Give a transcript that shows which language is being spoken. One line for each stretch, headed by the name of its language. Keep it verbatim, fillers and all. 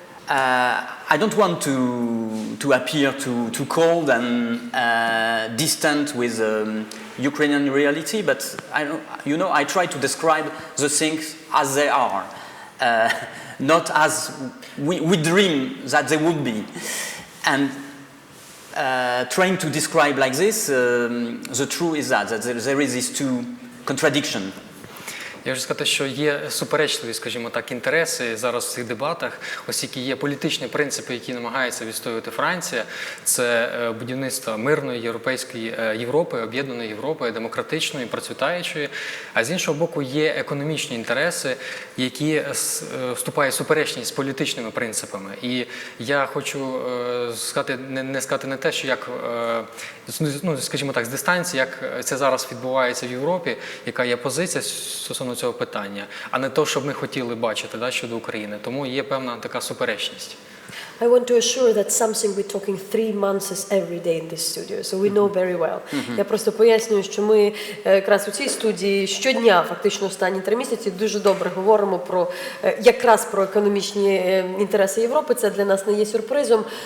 English: Uh, I don't want to to appear too too cold and uh, distant with um, Ukrainian reality, but I don't, you know I try to describe the things as they are, uh, not as we, we dream that they would be, and uh, trying to describe like this, um, the truth is that that there, there is these two contradictions.
Ukrainian: Я хочу сказати, що є суперечливі, скажімо так, інтереси зараз в цих дебатах, оскільки є політичні принципи, які намагається відстоювати Франція. Це будівництво мирної європейської Європи, об'єднаної Європи, демократичної, процвітаючої. А з іншого боку, є економічні інтереси, які вступають в суперечність з політичними принципами. І я хочу сказати, не, не сказати не те, що як, ну, скажімо так, з дистанції, як це зараз відбувається в Європі, яка є позиція стосовно цього питання, а не то, що б ми хотіли бачити, да, щодо України. Тому є певна така суперечність.
English: I want to assure that something we're talking three months is every day in this studio, so we know very well.
Ukrainian: Mm-hmm. Я просто пояснюю, що ми якраз у цій студії щодня, фактично останні три місяці, дуже добре говоримо про якраз про економічні інтереси Європи. Це для нас не є сюрпризом.